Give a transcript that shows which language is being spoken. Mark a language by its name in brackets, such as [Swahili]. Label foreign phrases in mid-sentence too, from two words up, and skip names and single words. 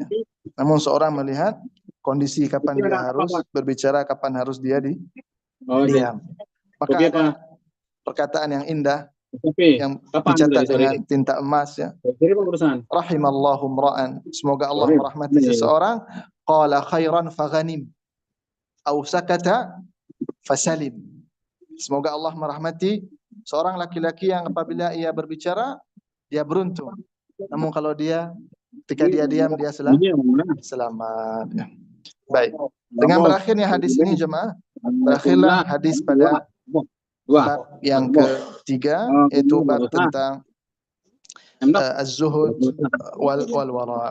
[Indonesian] Namun seorang melihat kondisi kapan dia harus berbicara, kapan harus dia diam. Maka ada perkataan yang indah yang dicatat dengan tinta emas ya. [Arabic] رحم الله امرأ. [Indonesian] Semoga Allah merahmati seseorang. [Arabic] قال خيرا فغنم أو سكت فسلم. [Indonesian] Semoga Allah merahmati seorang laki-laki yang apabila ia berbicara dia beruntung. Namun kalau ketika dia diam dia selamat. Ya. Baik. Dengan berakhirnya hadis ini jemaah, berakhirlah hadis pada bab yang ketiga, yaitu bab tentang [Arabic] الزهد والورع.